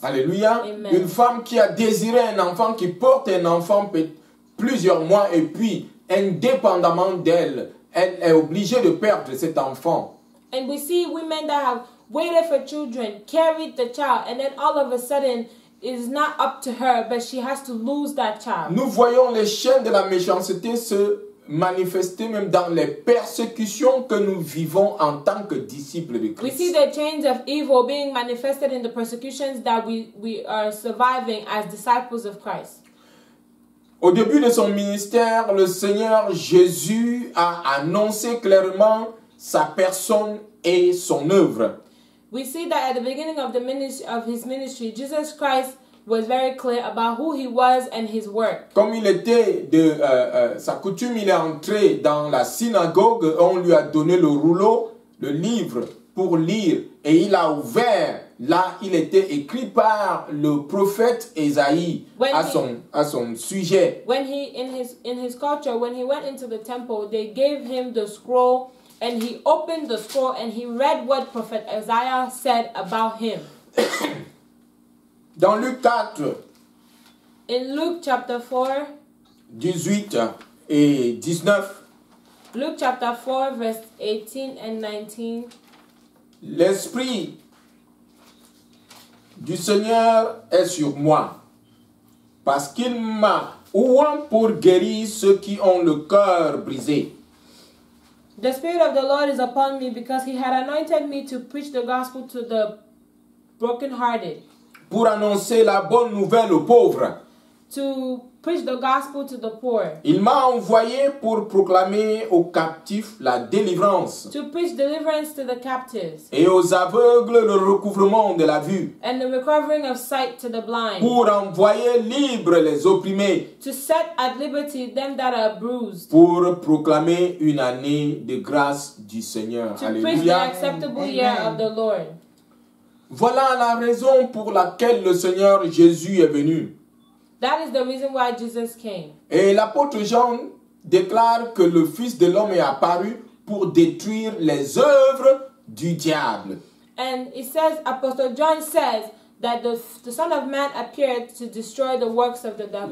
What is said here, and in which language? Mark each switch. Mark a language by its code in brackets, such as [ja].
[fr] Alléluia. [en] Amen. [fr] Une femme qui a désiré un enfant, qui porte un enfant plusieurs mois et puis, indépendamment d'elle, elle est obligée de perdre cet enfant. [en] And we see women that have waited for children, carried the child, and then all of a sudden it is not up to her, but she has to lose that child. [fr] Nous voyons les chaînes de la méchanceté se manifester même dans les persécutions que nous vivons en tant que disciples de [en] We see [fr] Christ. [en] the chains of evil being manifested in the persecutions that we are surviving as disciples of Christ. [fr] Au début de son ministère, le Seigneur Jésus a annoncé clairement sa personne et son œuvre. [en] We see that at the beginning of his ministry, Jesus Christ was very clear about who he was and his work. [fr] Comme il était de sa coutume, il est entré dans la synagogue, on lui a donné le rouleau, le livre pour lire, et il a ouvert. Là, il était écrit par le prophète Ésaïe à son sujet. [en] When he in his culture, when he went into the temple, they gave him the scroll, and he opened the scroll and he read what prophet Isaiah said about him. [fr] Dans Luc 4, [en] In Luke chapter 4, [fr] 18 et 19, [en] Luke chapter 4 verse 18 and 19, [fr] l'Esprit du Seigneur est sur moi, parce qu'il m'a oint pour guérir ceux qui ont le cœur brisé. [en] the Spirit of the Lord is upon me because he had anointed me to preach the gospel to the brokenhearted, [fr] Pour annoncer la bonne nouvelle aux pauvres. [en] to preach the gospel to the poor, [fr] Il m'a envoyé pour proclamer aux captifs la délivrance [en] to preach deliverance to the captives, [fr] et aux aveugles le recouvrement de la vue, [en] and the recovering of sight to the blind, [fr] pour envoyer libres les opprimés, [en] to set at liberty them that are bruised, [fr] pour proclamer une année de grâce du Seigneur. [en] to preach the [fr] Alléluia. [en] acceptable year of the Lord. [fr] Voilà la raison pour laquelle le Seigneur Jésus est venu. [en] That is the reason why Jesus came. [fr] Et l'apôtre Jean déclare que le Fils de l'homme est apparu pour détruire les œuvres du diable. [en] And it says, Apostle John says that the Son of Man appeared to destroy the works of the devil.